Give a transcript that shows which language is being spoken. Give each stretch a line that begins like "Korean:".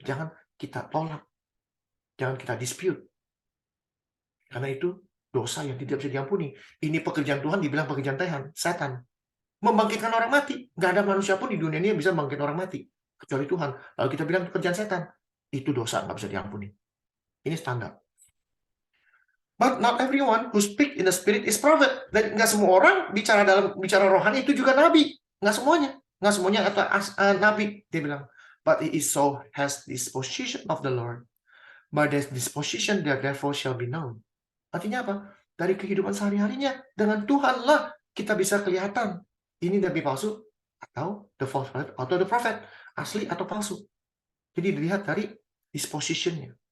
Indonesian: Jangan kita tolak. Jangan kita dispute. Karena itu dosa yang tidak bisa diampuni. Ini pekerjaan Tuhan dibilang pekerjaan setan. Membangkitkan orang mati. Nggak ada manusia pun di dunia ini yang bisa membangkitkan orang mati. Kecuali Tuhan. Lalu kita bilang pekerjaan setan. Itu dosa, nggak bisa diampuni. Ini standar.
English: But not everyone who speak in the spirit is prophet.
Indonesian: Dan nggak semua orang bicara rohani itu juga nabi. Nggak semuanya. Nggak semuanya atau nabi. Dia bilang.
English: But it is so has disposition of the Lord. By this disposition there therefore shall be known.
Indonesian: Artinya apa? Dari kehidupan sehari-harinya. Dengan Tuhanlah kita bisa kelihatan. Ini nabi palsu atau
English: the false prophet
Indonesian: atau the prophet. Asli atau palsu. Jadi dilihat dari dispositionnya.